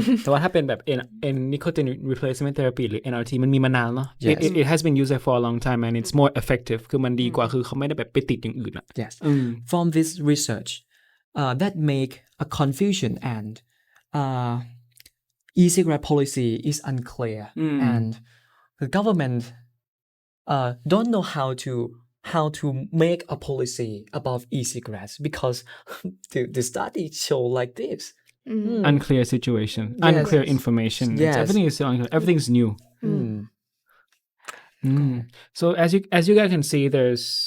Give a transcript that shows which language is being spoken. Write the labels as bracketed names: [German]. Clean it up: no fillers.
[Thai] แต่ว่าถ้าเป็นแบบ nicotine replacement therapy หรือ NRT มันมีมานานเนาะ [English] it has been used for a long time and it's more effective [Thai] คือมันดีกว่าคือเขาไม่ได้แบบไปติดอย่างอื่นอ่ะ [English] yes from this research that make a confusion and e-cigarette policy is unclear and the government don't know how to make a policy about e-cigarettes because the study show like this unclear situation unclear information everything is still unclear everything's new so as you guys can see there's